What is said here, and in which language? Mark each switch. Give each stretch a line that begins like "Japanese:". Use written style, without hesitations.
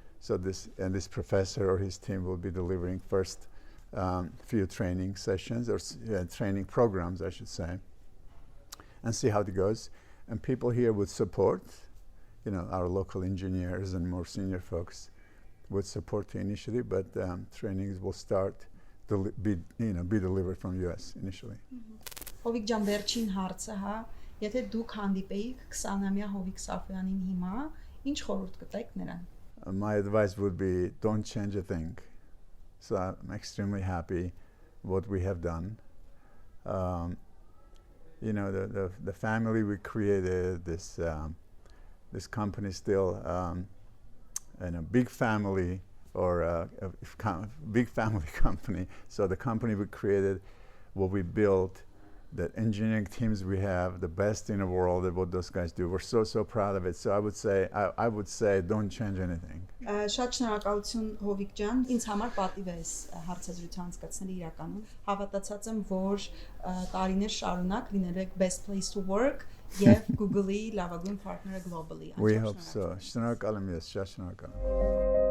English: So this professor or his team will be delivering first few training sessions or training programs, I should say, and see how it goes. And people here would support, our local engineers and more senior folks would support the initiative, but trainings will start be delivered from US initially.
Armenian: Հովիգ ջան, վերջին հարցը, եթե դուք հանդիպեիք 20-ամյա Հովիգ Սաֆոյանին հիմա, ինչ խորհուրդ կտայիք նրան?
English: My advice would be, don't change a thing. So I'm extremely happy what we have done. The family we created, this company still in a big family, or a big family company. So the company we created, what we built, the engineering teams we have, the best in the world at what those guys do. We're so proud of it. So I would say don't change anything.
Armenian: Շատ շնորհակալություն Հովիգ ջան, ինձ համար պատիվ է այս հարցազրույցը անցկացնել իրականում։ Հավատացած եմ, որ տարիներ շարունակ լինելու եք
English: best place to work
Armenian: եւ Google-ի լավագույն partner-ը globally։
English: We hope so.
Armenian: Շնորհակալ եմ ես, շատ շնորհակալ եմ։